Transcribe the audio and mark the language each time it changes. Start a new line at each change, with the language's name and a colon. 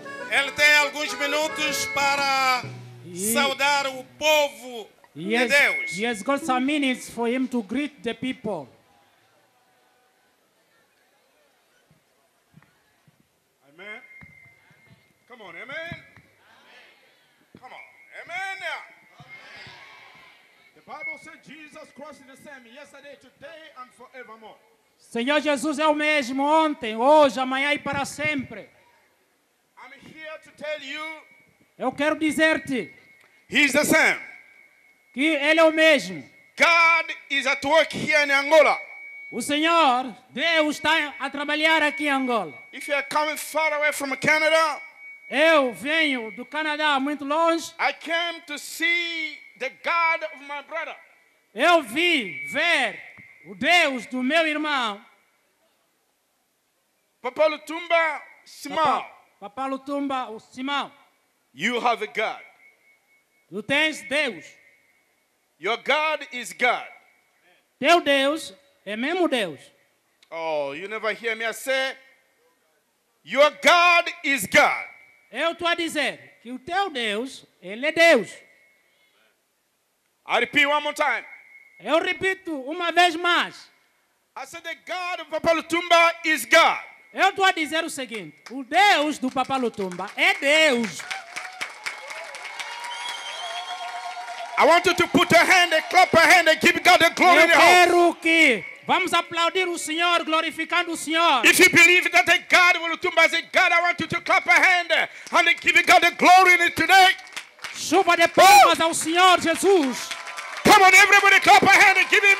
Portuguese: Ele tem alguns minutos para saudar o povo de Deus.
English: He has got some minutes for him to greet the people. Amen. Come on, amen. Come on, amen. The Bible said Jesus Christ is the same yesterday, today, and forevermore.
Portuguese: Senhor Jesus é o mesmo ontem, hoje, amanhã e para sempre.
English: I'm here to tell you,
Portuguese: Eu quero dizer-te
English: He's the same.
Portuguese: que Ele é o mesmo.
English: God is at work here in Angola.
Portuguese: O Senhor, Deus, está a trabalhar aqui em Angola.
English: If you are coming far away from Canada,
Portuguese: Eu venho do Canadá, muito longe.
English: I came to see the God of my brother.
Portuguese: Eu vi ver o Deus do meu irmão,
English: Papa Lutumba Simão.
Portuguese: Papá Lutumba, o Simão.
English: You have a God.
Portuguese: Tu tens Deus.
English: Your God is God.
Portuguese: Teu Deus é mesmo Deus.
English: Oh, you never hear me. I say, your God is God.
Portuguese: Eu estou a dizer que o teu Deus, Ele é Deus.
English: I repeat one more time.
Portuguese: Eu repito uma vez mais.
English: I said the God of Papa Lutumba is God.
Portuguese: Eu estou a dizer o seguinte. O Deus do Papá Lutumba é Deus.
English: I want you to put a hand and clap a hand and give God the glory
Portuguese: Eu
English: in the house.
Portuguese: quero que vamos aplaudir o Senhor, glorificando o Senhor.
English: If you believe that the God of Lutumba is a God, I want you to clap a hand and give God the glory in it today.
Portuguese: Chuva de palmas ao Senhor Jesus.
English: Come on, everybody clap a hand and give him